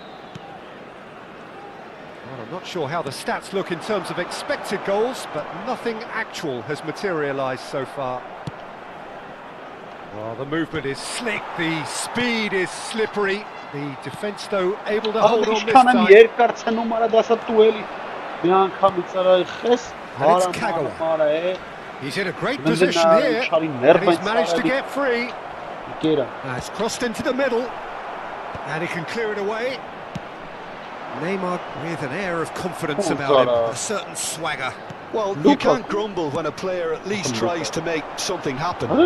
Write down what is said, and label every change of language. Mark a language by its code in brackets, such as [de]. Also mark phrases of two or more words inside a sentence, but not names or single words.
[en] Well, I'm not sure how the stats look in terms of expected goals, but nothing actual has materialised so far. Well, the movement is slick, the speed is slippery. The defence, though, able to hold on this time. [hy] երկարցնում արա դասա դու էլի մի անգամից արա խես [en] And it's Kagawa. He's in a great position here, and he's managed to get free. It's crossed into the middle, and he can clear it away. Neymar with an air of confidence about him, a certain swagger. Well, you can't grumble when a player at least tries to make something happen.